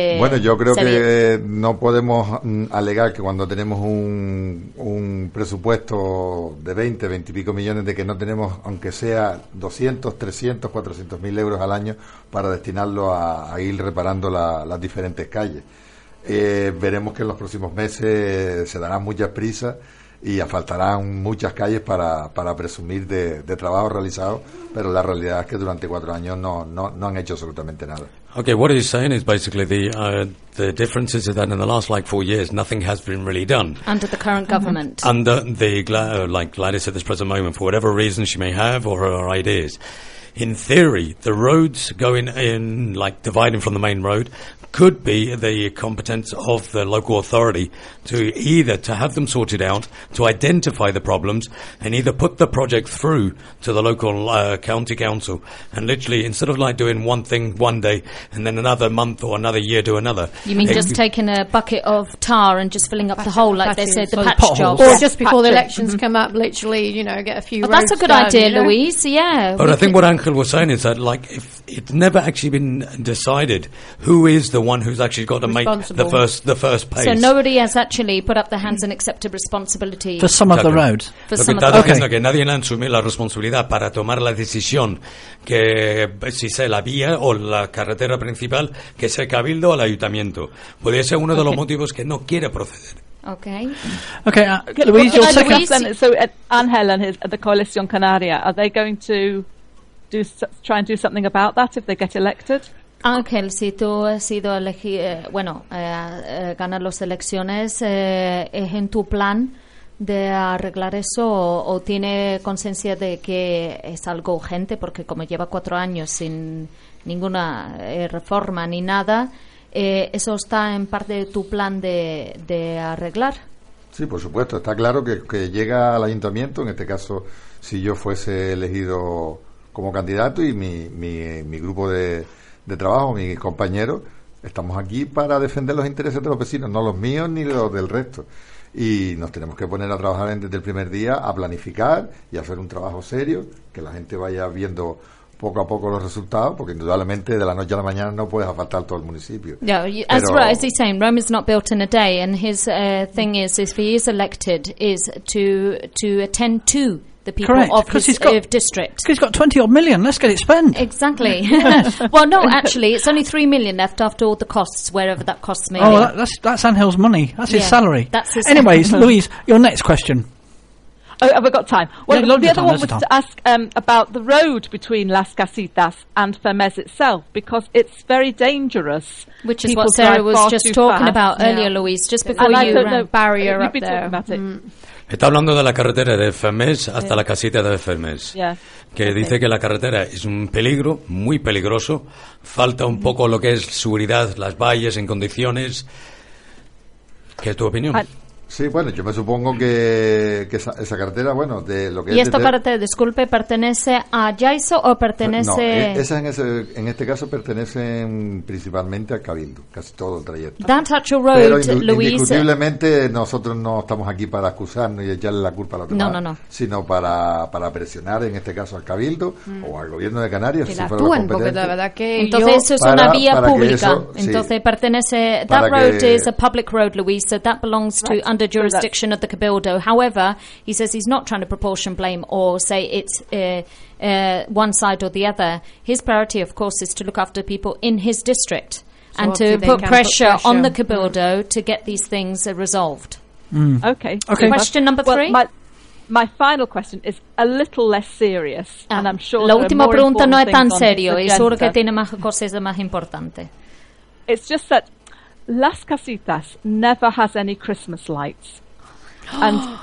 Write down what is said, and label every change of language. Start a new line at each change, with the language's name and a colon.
Spanish: Bueno, yo creo que no podemos alegar que cuando tenemos un presupuesto de 20, 20 y pico millones, de que no tenemos, aunque sea 200, 300, 400 mil euros al año para destinarlo a ir reparando las diferentes calles. Veremos que en los próximos meses se darán muchas prisas y asfaltarán muchas calles para presumir de trabajo realizado, pero la realidad es que durante 4 años no han hecho absolutamente nada.
English: Okay, what he's saying is basically the difference is that in the last like 4 years nothing has been really done under the current government. Under the Gladys at this present moment, for whatever reason she may have or her ideas, in theory the roads going in, like dividing from the main road, could be the competence of the local authority to either to have them sorted out, to identify the problems, and either put the project through to the local county council. And literally, instead of like doing one thing one day and then another month or another year do another. You mean just taking a bucket of tar and just filling up the hole, like they said, the patch job? Or just before the elections come up, literally, you know, get a few roads. That's a good idea, Louise, yeah. But I think what Angel was saying is that, like, if it's never actually been decided who is the one who's actually got to make the first pace. So nobody has actually put up their hands and accepted responsibility. For some of the roads. For some of the roads. Okay.
Spanish: Nadie ha asumido la responsabilidad para tomar la decisión que si sea la vía o la carretera principal, que sea cabildo o el ayuntamiento. Puede ser uno de los motivos que no quiere proceder.
English: Okay. Louise, your second. So Angel and the Coalición Canaria, are they going to try and do something about that if they get elected?
Spanish: Ángel, si tú has sido elegido, ganar las elecciones, ¿es en tu plan de arreglar eso o tiene conciencia de que es algo urgente? Porque como lleva 4 años sin ninguna reforma ni nada, ¿eso está en parte de tu plan de arreglar? Sí, por supuesto. Está claro que llega al ayuntamiento, en este caso, si yo fuese elegido como candidato y mi grupo de trabajo, mis compañeros, estamos aquí para defender los intereses de los vecinos, no los míos ni los del resto. Y nos tenemos que poner a trabajar desde el primer día, a planificar y a hacer un trabajo serio, que la gente vaya viendo poco a poco los resultados, porque indudablemente de la noche a la mañana no puedes asfaltar todo el municipio.
English: Yeah, as he's saying, Rome is not built in a day, and his thing is, if he is elected, is to attend to the people. Correct, of his district. Because he's got 20 odd million, let's get it spent. Exactly. Yes. Well, no, actually, it's only 3 million left after all the costs, wherever that costs may be. Oh, that's Angel's money. That's his salary. That's his anyway, Louise, your next question. Oh, have I got time? Well, yeah, the other time, one was to ask about the road between Las Casitas and Fermes itself, because it's very dangerous. Which is what Sarah was just talking about earlier, Louise, just before and you ran the barrier we've up been there. Talking about it.
Spanish: Está hablando de la carretera de Fermes hasta la casita de Fermes, que dice que la carretera es un peligro, muy peligroso, falta un poco lo que es seguridad, las vallas en condiciones. ¿Qué es tu opinión? Sí, bueno, yo me supongo que esa carretera, bueno, de lo que... ¿Y esta parte, disculpe, pertenece a Yaiso o pertenece...? No, esa en este caso pertenece principalmente al Cabildo, casi todo el trayecto.
English: That actual road,
Spanish: pero Louise... Pero indiscutiblemente nosotros no estamos aquí para excusarnos y echarle la culpa a la otra. No, no, no. Sino para presionar, en este caso, al Cabildo o al gobierno de Canarias, que si fuera la competencia. Porque la verdad que entonces eso es una vía pública. Eso, entonces sí, pertenece...
English: That road is a public road, Louise, so that belongs to... under jurisdiction of the Cabildo. However, he says he's not trying to proportion blame or say it's one side or the other. His priority, of course, is to look after people in his district and to put pressure on the Cabildo to get these things resolved. Okay. Question number three. My final question is a little less serious, and I'm sure.
Spanish: La última pregunta no es tan serio, y seguro que tiene más cosas más importantes.
English: It's just that Las Casitas never has any Christmas lights, and